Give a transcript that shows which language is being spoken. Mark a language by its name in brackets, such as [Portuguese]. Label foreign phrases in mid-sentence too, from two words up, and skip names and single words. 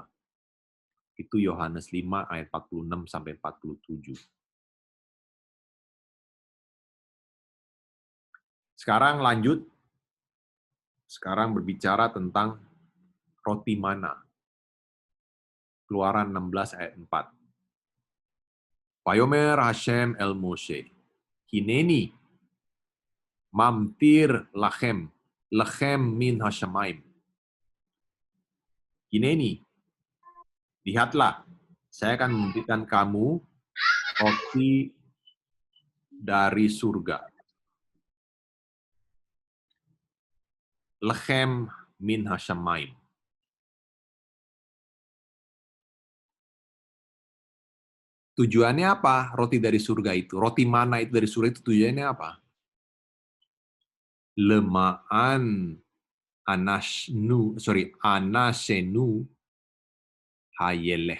[Indonesian] Itu Yohanes 5 ayat 46 sampai 47. Sekarang lanjut. Sekarang berbicara tentang roti mana. Keluaran 16 ayat 4. [Hebrew] ויאמר השם אל משה הנני ממטיר לכם מן השמים. Hineni, [Indonesian] lihatlah, saya akan memberikan kamu roti dari surga. [Hebrew] לחם מן השמים. [Indonesian] Tujuannya apa? Roti dari surga itu. Roti mana itu dari surga itu tujuannya apa? [Hebrew] למען אנסנו הילך.